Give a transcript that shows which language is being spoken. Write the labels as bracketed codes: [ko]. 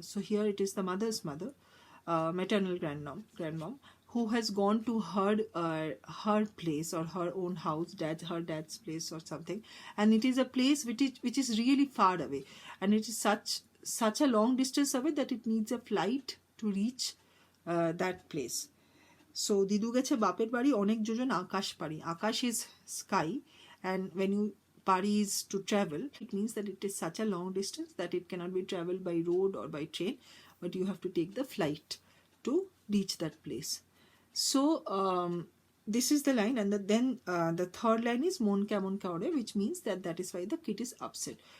[en] So here it is the mother's mother, maternal grandmom, who has gone to her place or her own house, her dad's place or something, and it is a place which is really far away, and it is such a long distance away that it needs a flight to reach that place. [bn] So দিদু গেছে বাপের বাড়ি অনেক যোজন আকাশ পারি. [en] Akash is sky, and when you pari is to travel, it means that it is such a long distance that it cannot be traveled by road or by train, but you have to take the flight to reach that place. So this is the line, and then the third line is [bn] Mon Kaemon Kore, [en] which means that is why the kid is upset.